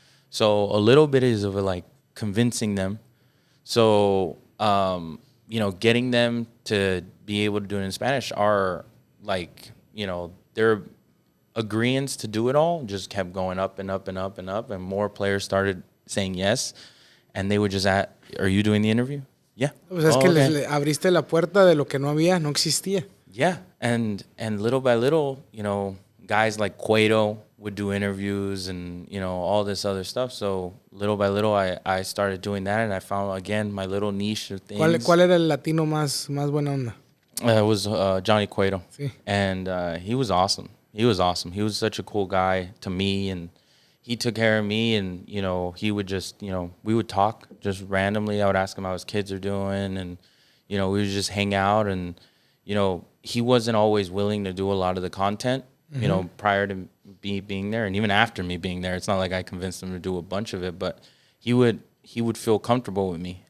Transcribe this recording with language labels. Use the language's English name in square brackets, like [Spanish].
[English] So a little bit is of convincing them. So, getting them to be able to do it in Spanish are they're agreeance to do it all just kept going up and up and up and up, and more players started saying yes, and they would just ask, are you doing the interview? Yeah. [Spanish] O sea, es que le abriste la puerta de lo que no existía. [English] Yeah, and little by little, guys like Cueto would do interviews and, all this other stuff. So little by little, I started doing that, and I found, again, my little niche of things. [Spanish] ¿Cuál era el latino más buena onda? [English] It was Johnny Cueto. [Spanish] Sí. [English] And he was awesome. He was awesome. He was such a cool guy to me, and he took care of me. And, he would just, we would talk just randomly. I would ask him how his kids are doing, and, we would just hang out. And, he wasn't always willing to do a lot of the content, prior to me being there. And even after me being there, it's not like I convinced him to do a bunch of it, but he would feel comfortable with me.